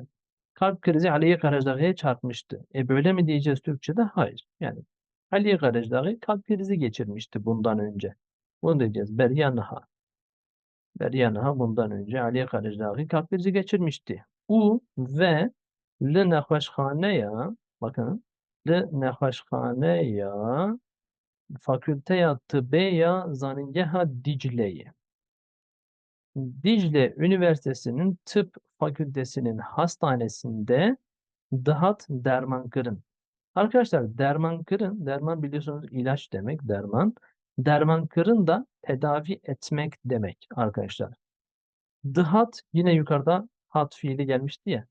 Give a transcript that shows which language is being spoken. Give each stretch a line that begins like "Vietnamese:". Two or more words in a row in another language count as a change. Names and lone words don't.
Turkish: Kalp krizi Ali Karacaoğlu'ya çarpmıştı. Böyle mi diyeceğiz Türkçe'de? Hayır. Yani Ali Karacaoğlu kalp krizi geçirmişti bundan önce. Bunu diyeceğiz. Beryanaha. Beryanaha bundan önce Ali Karacaoğlu kalp krizi geçirmişti.
Kurdish: U ve li nexweşxaneya bakın li nexweşxaneya Fakülteya Tıbbeya Zanıngeha Dicle'yi.
Turkish: Dicle Üniversitesi'nin tıp fakültesinin hastanesinde
Kurdish: Dıhat Dermankır'ın.
Turkish: Arkadaşlar dermankırın, derman biliyorsunuz ilaç demek, derman. Dermankırın da tedavi etmek demek arkadaşlar. Dıhat yine yukarıda hat fiili gelmişti ya.